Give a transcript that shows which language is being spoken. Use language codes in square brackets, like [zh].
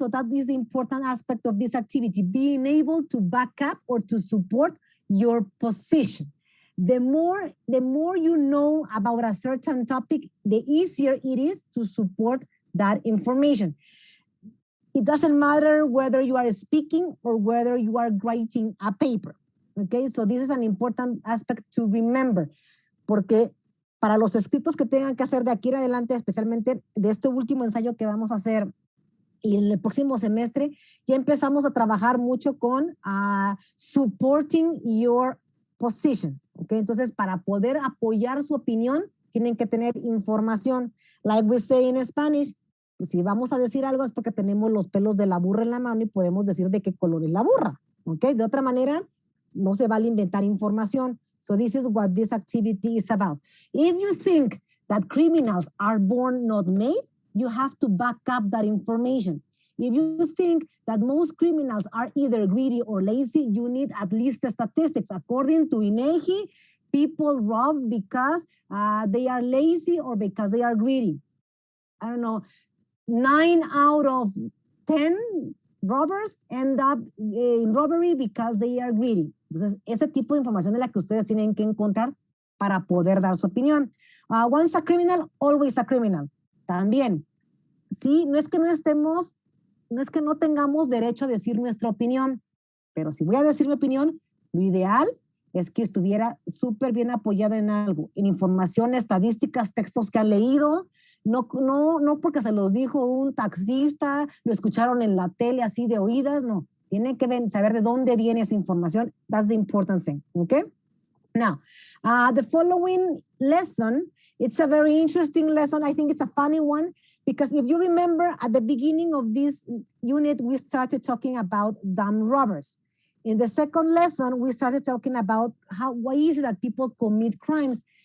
[en] So that is the important aspect of this activity, being able to back up or to support your position. The more you know about a certain topic, the easier it is to support that information. It doesn't matter whether you are speaking or whether you are writing a paper, okay? So this is an important aspect to remember, [es] porque para los escritos que tengan que hacer de aquí en adelante, especialmente de este último ensayo que vamos a hacer y en el próximo semestre, ya empezamos a trabajar mucho con [en] supporting your position, [es] ¿ok? Entonces, para poder apoyar su opinión, tienen que tener información. [en] Like we say in Spanish, [es] pues si vamos a decir algo es porque tenemos los pelos de la burra en la mano y podemos decir de qué color es la burra. ¿Ok? De otra manera, no se vale inventar información. [en] So this is what this activity is about. If you think that criminals are born not made, you have to back up that information. If you think that most criminals are either greedy or lazy, you need at least the statistics. According to INEGI, people rob because they are lazy or because they are greedy. I don't know, 9 out of 10 robbers end up in robbery because they are greedy. [es] Entonces, ese tipo de información es la que ustedes tienen que encontrar para poder dar su opinión. [en] Once a criminal, always a criminal. [es] También, sí, no es que no tengamos derecho a decir nuestra opinión, pero si voy a decir mi opinión, lo ideal es que estuviera súper bien apoyada en algo, en información, estadísticas, textos que han leído, no porque se los dijo un taxista, lo escucharon en la tele así de oídas, no. Tienen que saber de dónde viene esa información. [en] That's the important thing, okay? Now, the following lesson, it's a very interesting lesson. I think it's a funny one because if you remember at the beginning of this unit, we started talking about dumb robbers. In the second lesson, we started talking about why is it that people commit crimes.